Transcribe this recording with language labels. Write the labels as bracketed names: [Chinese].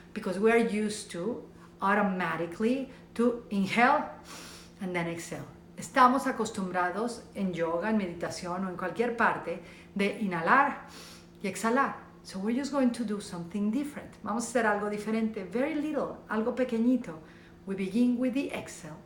[English] Because we are used to, automatically, to inhale and then exhale. [Spanish] Estamos acostumbrados en yoga, en meditación o en cualquier parte de inhalar y exhalar. [English] So we're just going to do something different. [Spanish] Vamos a hacer algo diferente, [English] very little, [Spanish] algo pequeñito. [English] We begin with the exhale.